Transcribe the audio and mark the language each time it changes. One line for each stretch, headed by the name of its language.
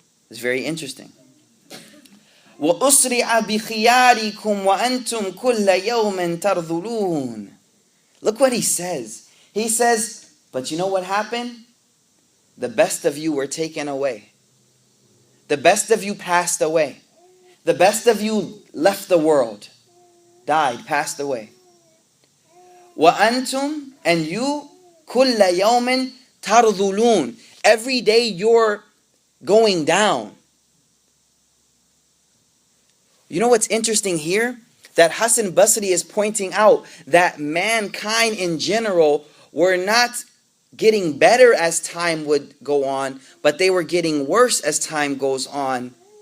Arabic: It's very interesting. وَأُسْرِعَ بِخِيَارِكُمْ وَأَنْتُمْ كُلَّ يَوْمٍ تَرْذُلُونَ.
English: Look what he says. He says, but you know what happened? The best of you were taken away. The best of you passed away. The best of you left the world. Died, passed away.
Arabic: وَأَنْتُمْ, and you, كُلَّ يَوْمٍ تَرْذُلُونَ.
English: Every day you're going down. You know what's interesting here? That Hassan Basri is pointing out that mankind in general were not getting better as time would go on, but they were getting worse as time goes on.